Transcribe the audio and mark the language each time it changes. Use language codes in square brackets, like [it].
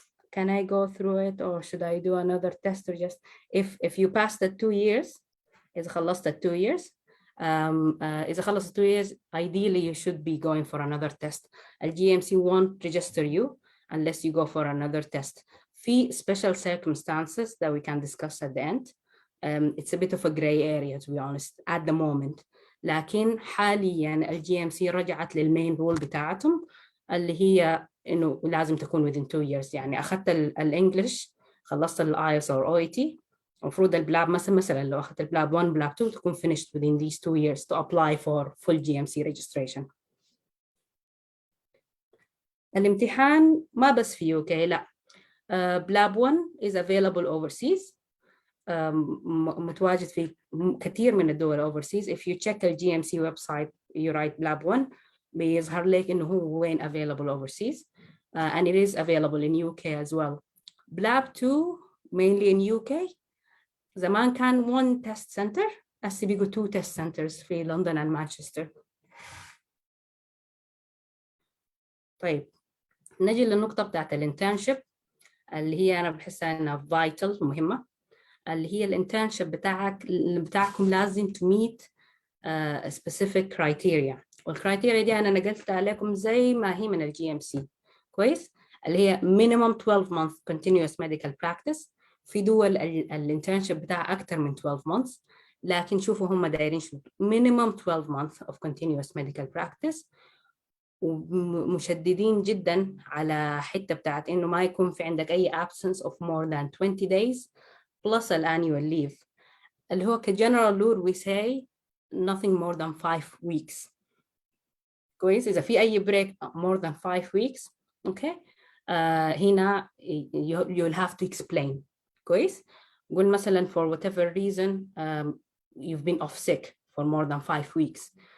[en] Can I go through it or should I do another test or just, if you pass the 2 years, [ar] إذا خلصت [en] 2 years, إذا خلصت 2 years, ideally you should be going for another test. GMC won't register you unless you go for another test. في special circumstances that we can discuss at the end. It's a bit of a gray area to be honest at the moment. [ar] لكن حاليا GMC رجعت للمين رول بتاعتهم اللي هي إنه لازم تكون [en] within 2 years. [ar] يعني أخذت الإنجليش خلصت الآيلتس أو OET المفروض البلاب مثلا لو أخذت البلاب 1 بلاب 2 تكون [en] finished within these 2 years to apply for full GMC registration. [ar] الامتحان ما بس في UK لا. [en] PLAB 1 is available overseas. [ar] متواجد في كثير من الدول overseas. [en] If you check the GMC website you write Blab 1 [ar] بيظهر لك إنه هو وين [en] available overseas, and it is available in UK as well. Blab 2 mainly in UK. [ar] زمان كان [en] one test center, [ar] هسه بيجوا [en] 2 test centers في London and Manchester. [ar] طيب نجي للنقطة بتاعت الانترنشيب اللي هي أنا بحسها إنها vital مهمة, اللي هي الانترنشيب بتاعكم لازم [en] to meet specific criteria. [ar] والكرايتيريا دي أنا نقلتها لكم زي ما هي من GMC كويس, اللي هي [en] minimum 12 month continuous medical practice. [ar] في دول الانترنشيب بتاعها أكثر من 12 months, لكن شوفوا هم دايرين شو [en] minimum 12 months of continuous medical practice, [ar] ومشددين جدا على حتة بتاعت إنه ما يكون في عندك أي [en] absence of more than 20 days plus an annual leave. [ar] اللي هو كجنرال [en] rule we say nothing more than 5 weeks. [ar] كويس, إذا في أي [en] break more than 5 weeks, okay, هنا you'll have to explain. [ar] كويس, قول مثلا [en] for whatever reason you've been off sick for more than 5 weeks.